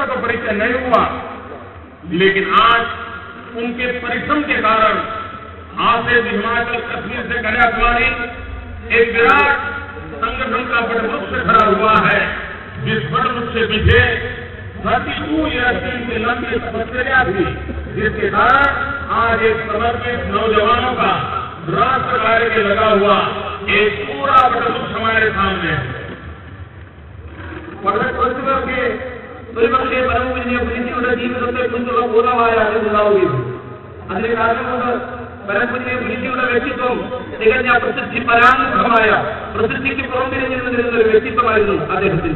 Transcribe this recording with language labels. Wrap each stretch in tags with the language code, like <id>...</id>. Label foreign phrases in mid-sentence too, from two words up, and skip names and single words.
<hi>तो परिचय नहीं हुआ, लेकिन आज उनके परिश्रम के कारण आज से हिमाचल कश्मीर से कन्याकुमारी एक विराट संगठन का वटवृक्ष खड़ा हुआ है, जिस वटवृक्ष के पीछे 32 या 3 की लंबी तपस्या थी, जिसके कारण आज एक समर्पित नौजवानों का राष्ट्र कार्य लगा हुआ एक पूरा वटवृक्ष हमारे सामने है.</hi> <ml>വളരെ കുറച്ചു പേർക്ക് ഒരുപക്ഷെ പരമപൂജനീയ ഗുരുജിയുടെ ജീവിതത്തെ കുറിച്ചുള്ള പൂർണ്ണമായ അറിവുണ്ടാവുകയുള്ളൂ. അതിന് കാരണം കൊണ്ട് പരമപൂജനീയ ഗുരുജിയുടെ വ്യക്തിത്വം തികഞ്ഞ പ്രസിദ്ധി പരാമുഖമായ പ്രസിദ്ധിക്ക് പുറംതിരിഞ്ഞു നിന്നിരുന്ന ഒരു വ്യക്തിത്വമായിരുന്നു അദ്ദേഹത്തിന്റെ.</ml>